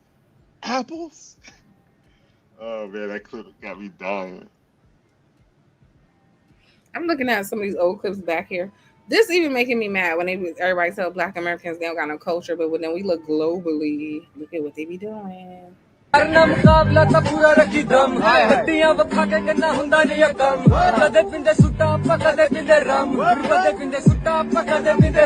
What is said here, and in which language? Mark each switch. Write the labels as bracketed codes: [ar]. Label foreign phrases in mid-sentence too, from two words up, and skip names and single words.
[en] Apples? Oh man, that clip got me dying. I'm looking at some of these old clips back here. This even making me mad when everybody tell Black Americans they don't got no culture, but when we look globally, look at what they be doing. [pa] ਕਰਨਾ ਮੁਕਾਬਲਾ ਥਾ ਪੂਰਾ ਰੱਖੀ ਦਮ ਹੱਡੀਆਂ ਵਖਾ ਕੇ ਕਰਨਾ ਹੁੰਦਾ ਨਹੀਂ ਕੰਮ ਕਦੇ ਪੀਂਦੇ ਸੁੱਟਾ ਕਦੇ ਪੀਂਦੇ ਰੰਮ ਕਦੇ ਪੀਂਦੇ ਸੁੱਟਾ ਕਦੇ ਪੀਂਦੇ